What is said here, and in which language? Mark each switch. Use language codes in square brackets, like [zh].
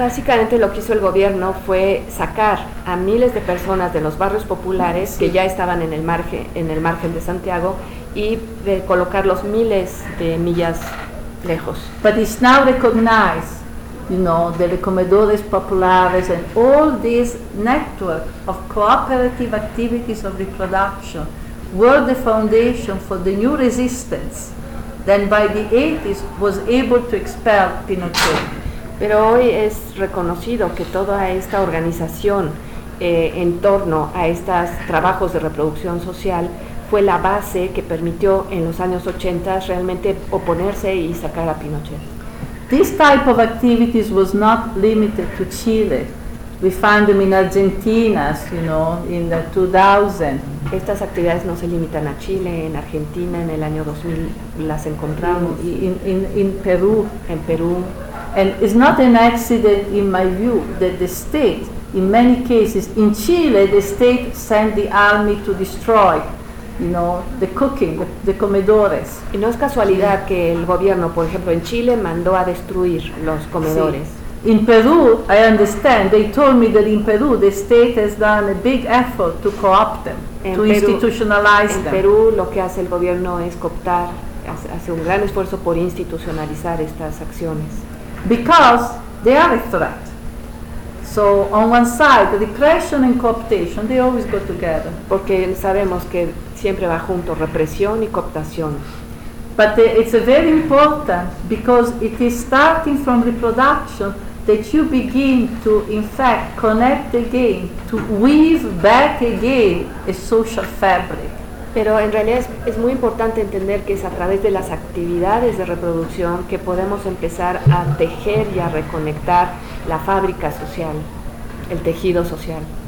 [es] Básicamente lo que hizo el gobierno fue sacar a miles de personas de los barrios populares, sí, que ya estaban en el margen de Santiago, y de colocarlos miles de millas lejos. [en] But it's now recognized, you know, the [es] comedores populares [en] and all this network of cooperative activities of reproduction were the foundation for the new resistance that by the 80s was able to expel Pinochet. [es] Pero hoy es reconocido que toda esta organización en torno a estos trabajos de reproducción social fue la base que permitió en los años 80 realmente oponerse y sacar a Pinochet. [en] This type of activities was not limited to Chile. We find them in Argentina, you know, in the 2000. [es] Estas actividades no se limitan a Chile, en Argentina en el año 2000 las encontramos. [en] In Perú. [es] En Perú. [en] And it's not an accident, in my view, that the state, in many cases, in Chile, the state sent the army to destroy, you know, the cooking, the comedores. [es] Y no es casualidad, sí, que el gobierno, por ejemplo, en Chile mandó a destruir los comedores. Sí. [en] In Peru, I understand, they told me that in Peru the state has done a big effort to co-opt them, [es] en [en] to [es] Perú, [en] institutionalize [es] en [en] them. [es] En Perú lo que hace el gobierno es cooptar, hace un gran esfuerzo por institucionalizar estas acciones. [en] Because they are a threat. So on one side, the repression and cooptation, they always go together. [es] Porque sabemos que siempre va junto represión y cooptación. [en] But it's a very important because it is starting from reproduction that you begin to, in fact, connect again, to weave back again a social fabric. [es] Pero en realidad es muy importante entender que es a través de las actividades de reproducción que podemos empezar a tejer y a reconectar la fábrica social, el tejido social.